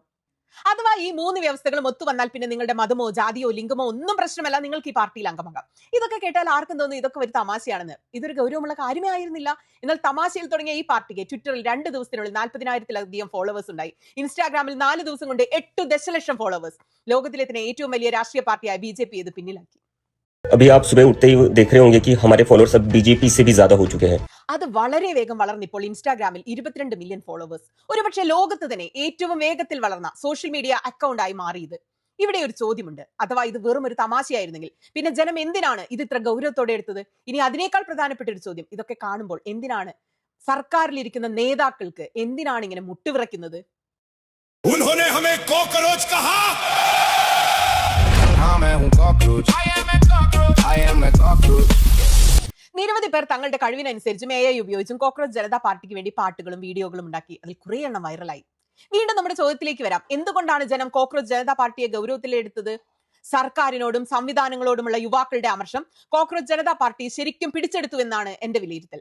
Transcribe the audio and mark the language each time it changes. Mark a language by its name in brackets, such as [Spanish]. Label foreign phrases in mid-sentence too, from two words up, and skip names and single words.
[Malayalam] അഥവാ ഈ 3 വ്യവസ്ഥകളും ഒത്തുവന്നാൽ പിന്നെ നിങ്ങളുടെ മതമോ ജാതിയോ ലിംഗമോ ഒന്നും പ്രശ്നമല്ല, നിങ്ങൾക്ക് ഈ പാർട്ടിയിൽ അംഗമാകാം. ഇതൊക്കെ കേട്ടാൽ ആർക്കും തോന്നുന്നു ഇതൊക്കെ ഒരു തമാശയാണെന്ന്. ഇതൊരു ഗൗരവമുള്ള കാര്യമേ ആയിരുന്നില്ല. എന്നാൽ തമാശയിൽ തുടങ്ങിയ ഈ പാർട്ടിക്ക് ട്വിറ്ററിൽ 2 ദിവസത്തിനുള്ളിൽ 40,000-ലധികം ഫോളോവേഴ്സ് ഉണ്ടായി. ഇൻസ്റ്റാഗ്രാമിൽ 4 ദിവസം കൊണ്ട് 8 ദശലക്ഷം ഫോളോവേഴ്സ്. ലോകത്തിലെ തന്നെ ഏറ്റവും വലിയ രാഷ്ട്രീയ പാർട്ടിയായ BJP ഇത് പിന്നിലാക്കി. [Hindi] अभी आप सुबह उठते ही देख रहे होंगे कि हमारे फॉलोअर्स अब BJP से भी ज्यादा हो चुके हैं. [Malayalam] അത് വളരെ വേഗം വളർന്നിപ്പോൾ ഇൻസ്റ്റാഗ്രാമിൽ 22 മില്യൺ ഫോളോവേഴ്സ്. ഒരുപക്ഷെ ലോകത്ത് തന്നെ ഏറ്റവും വേഗത്തിൽ വളർന്ന സോഷ്യൽ മീഡിയ അക്കൗണ്ടായി മാറിയത്. ഇവിടെ ഒരു ചോദ്യമുണ്ട്, അഥവാ ഇത് വെറും ഒരു തമാശയായിരുന്നെങ്കിൽ പിന്നെ ജനം എന്തിനാണ് ഇത് ഇത്ര ഗൗരവത്തോടെ എടുത്തത്? ഇനി അതിനേക്കാൾ പ്രധാനപ്പെട്ട ഒരു ചോദ്യം, ഇതൊക്കെ കാണുമ്പോൾ എന്തിനാണ് സർക്കാരിലിരിക്കുന്ന നേതാക്കൾക്ക് എന്തിനാണ് ഇങ്ങനെ മുട്ടുവിറയ്ക്കുന്നത്? [Hindi] उन्होंने हमें कॉकरोच कहा। [Malayalam] നിരവധി പേർ തങ്ങളുടെ കഴിവിനനുസരിച്ചും AI ഉപയോഗിച്ചും കോക്രോച്ച് ജനതാ പാർട്ടിക്ക് വേണ്ടി പാട്ടുകളും വീഡിയോകളും ഉണ്ടാക്കി. അതിൽ കുറേ എണ്ണം വൈറലായി. വീണ്ടും നമ്മുടെ ചോദ്യത്തിലേക്ക് വരാം. എന്തുകൊണ്ടാണ് ജനം കോക്രോച്ച് ജനതാ പാർട്ടിയെ ഗൗരവത്തിലെടുത്തത്? സർക്കാരിനോടും സംവിധാനങ്ങളോടുമുള്ള യുവാക്കളുടെ അമർഷം കോക്രോച്ച് ജനതാ പാർട്ടി ശരിക്കും പിടിച്ചെടുത്തു എന്നാണ് എന്റെ വിലയിരുത്തൽ.